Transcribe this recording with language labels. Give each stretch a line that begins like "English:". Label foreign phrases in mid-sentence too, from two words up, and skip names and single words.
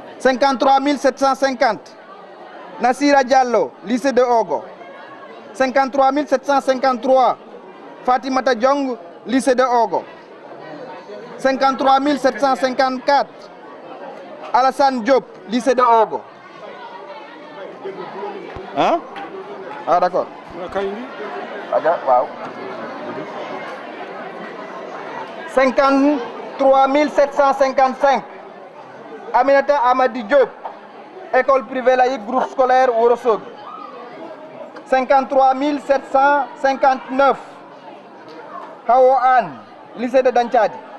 French: 53 750 Nassira Diallo, lycée de Ogo. 53 753 Fatimata Diong, lycée de Ogo. 53 754 Alassane Diop, lycée de Ogo. Hein? Ah d'accord. Wow. 53 755 Aminata Amadi Diop, école privée laïque, groupe scolaire Ourossogui. 53 759 Hawo Anne, lycée de Danchadi.